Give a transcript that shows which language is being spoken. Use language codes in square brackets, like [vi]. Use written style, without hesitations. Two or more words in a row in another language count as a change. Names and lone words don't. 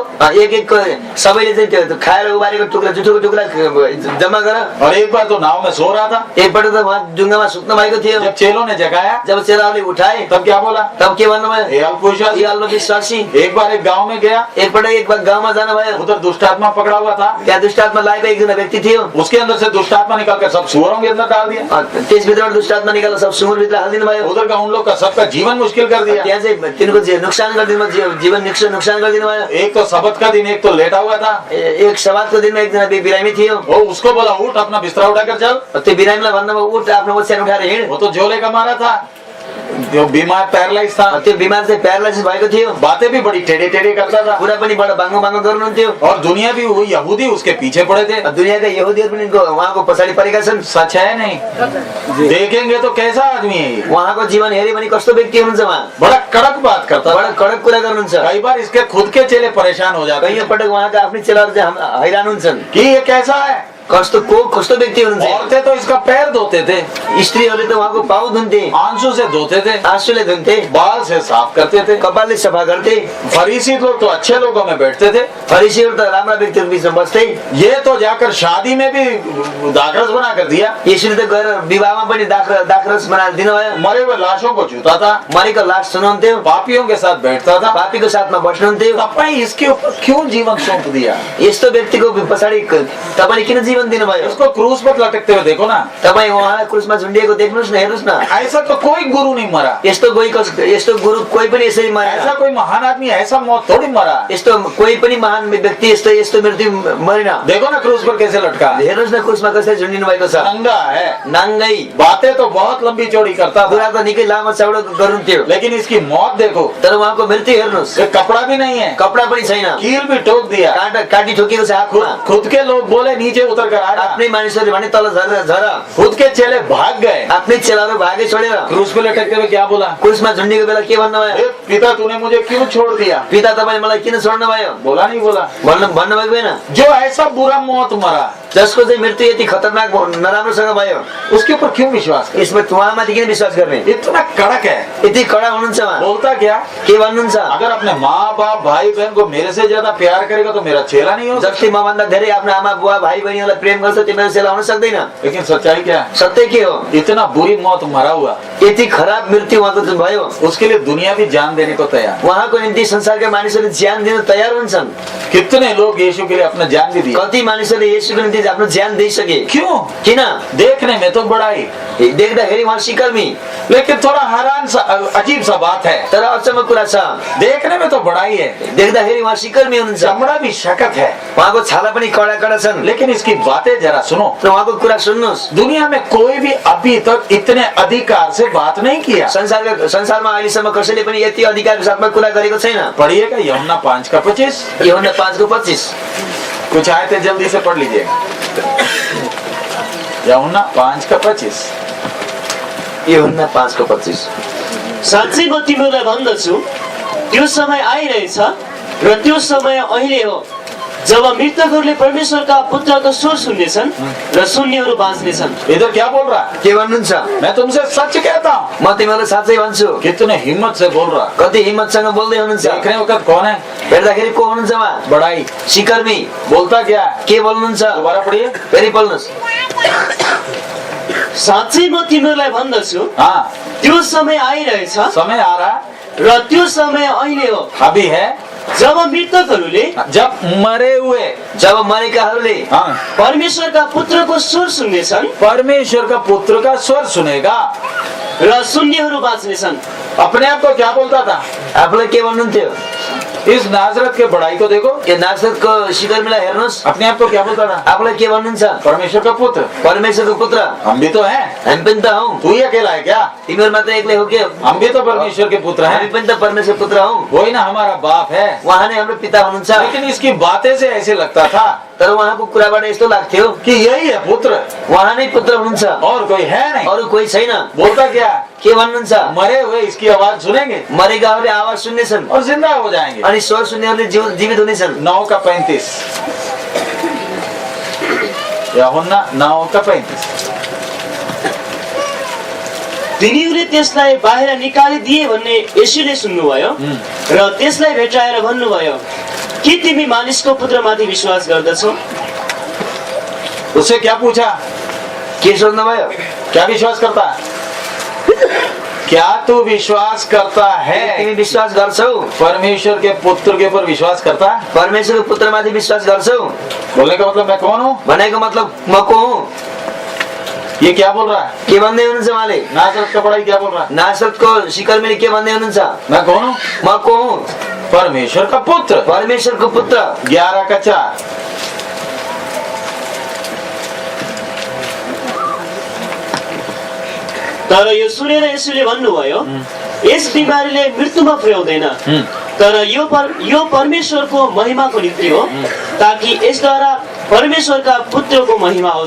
[ne] एक एक सबैले चाहिँ त्यो खाएर उबारेको टुक्रा जुठोको टुक्रा जम्मा गर। [hi] और एक बार तो नाव में सो रहा था, [ne] एकपल्ट त उहाँ डुङ्गामा सुत्नु भएको थियो। [hi] जब चेलों ने जगाया [ne] जब चेलाहरूले उठाए [hi] तब क्या बोला? [ne] तब के भन्नुभयो? [hi] हे अल्पविश्वासी, ये अल्पविश्वासी। एक बार एक गांव में गया, [ne] एकपल्ट एक गाउँमा जानुभयो, [hi] उधर दुष्ट आत्मा पकड़ा हुआ था, [ne] त्यहाँ दुष्ट आत्मा लागेको एकजना व्यक्ति थियो। [hi] उसके अंदर से दुष्ट आत्मा निकाल कर सब सुअरों के अंदर डाल दिया। [ne] त्यसभित्रबाट दुष्ट आत्मा निकालेर सब सुँगुरभित्र हालिदिनु भयो। [hi] उधर का उन लोग का सबका जीवन मुश्किल कर दिया। [ne] त्यहाँ चाहिँ तिनको नोक्सान गरिदिनु भयो, जीवन नोक्सान गरिदिनु भयो। [hi] एक तो सबत का दिन, एक तो लेटा हुआ था। [ne] एक सवादको दिनमा एकजना बिरामी थियो। [hi] वो उसको बोला उठ, अपना बिस्तरा उठाकर चल। [ne] त्यो बिरामीलाई भन्नुभयो उठ, आफ्नो ओछ्यान उठाएर हिँड। [hi] वो तो झोले का मारा था, जो बीमार पैरालाइज था, [ne] त्यो बिमार चाहिँ प्यारालाइसिस भएको थियो। [hi] बातें भी बड़ी टेढ़े टेढ़े करता था, [ne] कुरा पनि बडा बाङ्गो बाङ्गो गर्नुहुन्थ्यो। [hi] और दुनिया भी वो यहूदी उसके पीछे पड़े थे। [ne] दुनियाका यहुदीहरू पनि उहाँको पछाडि परेका छन्। [hi] सच है नहीं? देखेंगे तो कैसा आदमी है ये? [ne] उहाँको जीवन हेऱ्यो भने कस्तो व्यक्ति हुनुहुन्छ उहाँ? [hi] बड़ा कड़क बात करता [ne] बडा [hi] था। [ne] कडक कुरा गर्नुहुन्छ। [hi] कई बार इसके खुद के चेले परेशान हो जाते [ne] कैयौँ [hi] हैं [ne] पटक उहाँका आफ्नै चेलाहरू चाहिँ हैरान हुन्छन् [hi] कि ये कैसा है। [ne] कस्तो व्यक्ति हुनुहुन्छ। [hi] औरतें तो इसका पैर धोते थे, [ne] स्त्रीहरूले त उहाँको पाउ धुन्थे, [hi] आंसू से धोते थे, [ne] आँसुले धुन्थे, [hi] बाल से साफ करते थे। [ne] कपालले सफा गर्थे। [hi] फरीसी लोग तो अच्छे लोगों में बैठते थे, [ne] फरिसीहरू त राम्रा व्यक्तिहरू बिचमा बस्थे। [hi] ये तो जाकर शादी में भी दाखरस बना कर दिया। [ne] यसरी त गएर विवाहमा पनि दाखरस बनाएर दिनुभयो। [hi] मरे हुए लाशों को छूता था, [ne] मरेको लास सुनाउँथ्यो, [hi] पापियों के साथ बैठता था। [ne] पापीको साथमा बस्नुहुन्थ्यो। [hi] तपाईं इसके ऊपर क्यों जीवन सौंप दिया? [ne] यस्तो व्यक्तिको पछाडि तपाईँले किन जीवन दिनुभयो? [hi] इसको क्रूस पर लटकते हुए देखो ना। [ne] तपाईँ उहाँलाई क्रुसमा झुन्डिएको देख्नुहोस् न, हेर्नुहोस् न। [hi] ऐसा तो कोई गुरु नहीं मरा, [ne] यस्तो गुरु कोही पनि यसरी मरेन। [hi] ऐसा कोई महान आदमी ऐसा मौत थोड़ी मरा। [ne] यस्तो कोही पनि महान व्यक्ति यस्तो मृत्यु मरेन। [hi] देखो ना क्रूस पर कैसे लटका, [ne] हेर्नुहोस् न क्रुसमा कसरी झुन्डिनु भएको छ। [hi] नंगा है, [ne] नाङ्गै। [hi] बातें तो बहुत लंबी चौड़ी करता था, [ne] कुरा त निकै लामो चौडो गर्नुहुन्थ्यो, [hi] लेकिन इसकी मौत देखो, [ne] तर उहाँको मृत्यु हेर्नुहोस्। [hi] ये कपड़ा भी नहीं है, [ne] कपडा पनि छैन, [hi] कील भी ठोक दिया, [ne] काटी ठोकिएको छ हातमा। [hi] खुद के लोग बोले नीचे उतर कर आया, [ne] आफ्नै मानिसहरूले भने तल झर। [hi] खुद के चेले भाग गए। [ne] आफ्नै चेलाहरू भागे छोडेर [hi] क्रूस पे लटकते हुए क्या बोला? [ne] क्रुसमा झुन्डिएको बेला के भन्नुभयो? [hi] "हे पिता, तूने मुझे क्यों छोड़ दिया?" [ne] पिता तपाईँले मलाई किन छोड्नुभयो? [hi] बोला नहीं बोला? [ne] भन्नुभएको होइन। [hi] जो ऐसा बुरा मौत मरा, [ne] जसको चाहिँ मृत्यु यति खतरनाक नराम्रोसँग भयो, [hi] उसके ऊपर क्यों विश्वास कर? [ne] यसमा उहाँमाथि किन विश्वास गर्ने? [hi] इतना कड़क है। [ne] यति कडा हुनुहुन्छ उहाँ। [hi] बोलता क्या? [ne] के भन्नुहुन्छ? [hi] अगर अपने माँ बाप भाई बहन को मेरे से ज्यादा प्यार करेगा तो मेरा चेला नहीं हो सकता। [ne] जति मभन्दा धेरै आफ्नो आमा बुवा भाइ बहिनीहरूलाई प्रेम गर्छ त्यो मेरो चेला हुन सक्दैन। [hi] लेकिन सच्चाई क्या है? [ne] सत्य के हो? [hi] इतना बुरी मौत मरा हुआ, [ne] यति खराब मृत्यु उहाँको जुन भयो, [hi] उसके लिए दुनिया भी जान देने को तैयार। [ne] उहाँको निम्ति संसारका मानिसहरूले ज्यान दिन तयार हुन्छन्। [hi] कितने लोग यीशु के लिए अपना जान भी दिए। [ne] कति मानिसहरूले येशूको निम्ति आफ्नो ज्यान दिइसके। [hi] क्यों? [ne] किन? [hi] देखने में तो बड़ाई, [ne] देख्दाखेरि उहाँ सिकर्मी, [hi] लेकिन थोड़ा हैरान सा अजीब सा बात है। [ne] तर अचम्म कुरा छ। [hi] देखने में तो बड़ाई है, [ne] देख्दाखेरि उहाँ सिकर्मी हुनुहुन्छ, [hi] चमड़ा भी शकत है, [ne] उहाँको छाला पनि कडा कडा छन्। [hi] लेकिन इसकी बातें जरा सुनो। [ne] र उहाँको कुरा सुन्नुहोस्। [hi] दुनिया में कोई भी अभी तक इतने अधिकार से बात नहीं किया। [ne] संसारमा अहिलेसम्म कसैले पनि यति अधिकारको साथमा कुरा गरेको छैन। [hi] पढ़िएगा यूहन्ना 5:25। [ne] यूहन्ना 5:25। [hi] कुछ आयतें जल्दी से पढ़ लीजिएगा। [ne] यूहन्ना 5:25। यूहन्ना 5:25। साँच्चै म तिमीहरूलाई भन्दछु, त्यो समय आइरहेछ र त्यो समय अहिले हो जब मृतकहरूले परमेश्वरका पुत्रको स्वर सुन्नेछन् र सुन्नेहरू बाँच्नेछन्। [hi] इधर क्या बोल रहा है? [ne] के भन्नुहुन्छ? [hi] मैं तुमसे सच कहता हूँ। [ne] म तिमीलाई साँच्चै भन्छु। [hi] कितने हिम्मत से बोल रहा। [ne] कति हिम्मतसँग बोल्दै हुनुहुन्छ। [hi] देखने वक्त कौन है? [ne] हेर्दाखेरि को हुनुहुन्छ उहाँ? [hi] बड़ाई। [ne] सिकर्मी। [hi] बोलता क्या है? [ne] के बोल्नुहुन्छ? [hi] दोबारा पढ़िए। [ne] फेरि बोल्नुहोस्। साँच्चै म तिमीहरूलाई भन्दछु, [hi] हाँ, [ne] त्यो समय आइरहेछ [hi] समय आ रहा [ne] र त्यो समय अहिले हो [hi] अभी है [ne] जब मृतकहरूले [hi] जब मरे हुए, [ne] जब मरेकाहरूले [hi] हाँ, [ne] परमेश्वरका पुत्रको स्वर सुन्नेछन् [hi] परमेश्वर का पुत्र का स्वर सुनेगा [ne] र सुन्नेहरू बाँच्नेछन्। [hi] अपने आप को क्या बोलता था? [ne] आफूलाई के भन्नुहुन्थ्यो? [hi] इस नाजरत के बड़ाई को देखो। [ne] यो नासरतको सिकर्मीलाई हेर्नुहोस्। [hi] अपने आप को क्या बोलता था? [ne] आफूलाई के भन्नुहुन्छ? [hi] परमेश्वर का पुत्र। [ne] परमेश्वरको पुत्र। [hi] हम भी तो हैं। [ne] हामी पनि त हौ। [hi] तू ही अकेला है क्या? [ne] तिमीहरू मात्र एक्लै हो के? [hi] हम भी तो परमेश्वर के पुत्र [ne] हामी [hi] हैं। [ne] पनि त परमेश्वर पुत्र हौ। [hi] वही ना हमारा बाप है। [ne] उहाँ नै हाम्रो पिता हुनुहुन्छ। [hi] लेकिन इसकी बातें से ऐसे लगता था [ne] तर उहाँको कुराबाट यस्तो लाग्थ्यो [hi] कि यही है पुत्र, [ne] उहाँ नै पुत्र हुनुहुन्छ, [hi] और कोई है नहीं। [ne] अरू कोही छैन। [hi] बोलता क्या? [ne] के भन्नुहुन्छ? [hi] मरे हुए इसकी आवाज सुनेंगे [ne] मरेकाहरूले आवाज सुन्नेछन् [hi] और जिंदा हो जाएंगे। [ne] अनि स्वर सुन्नेहरूले जीवित हुनेछन्। 9:35। 35। 9:35। तिनीहरूले त्यसलाई बाहिर निकालिदिए भन्ने येशूले सुन्नुभयो र त्यसलाई भेटाएर भन्नुभयो, के तिमी मानिसको पुत्रमाथि विश्वास गर्दछौ? [hi] उससे क्या पूछा? [ne] के सोध्नुभयो? [hi] क्या विश्वास करता है? क्या तू विश्वास करता है? [ne] तिमी विश्वास गर्छौ? [hi] परमेश्वर के पुत्र के ऊपर विश्वास करता है? [ne] परमेश्वरको पुत्रमाथि विश्वास गर्छौ? [hi] बोलने का मतलब मैं कौन हूँ? [ne] भनेको मतलब म को हुँ? [hi] ये क्या बोल रहा है? [ne] के भन्दै हुनुहुन्छ उहाँले? [hi] नासरत का पढ़ाई क्या बोल रहा है? [ne] नासरतको सिकर्मीले के भन्दै हुनुहुन्छ? [hi] मैं कौन हूँ? [ne] म को हुँ? [hi] परमेश्वर का पुत्र। [ne] परमेश्वरको पुत्र। 11:4। तर यो सुनेर येशूले भन्नुभयो, यस बिमारीले मृत्युमा पुर्याउँदैन, तर यो परमेश्वरको महिमाको निम्ति हो, ताकि यसद्वारा परमेश्वरका पुत्रको महिमा होस्।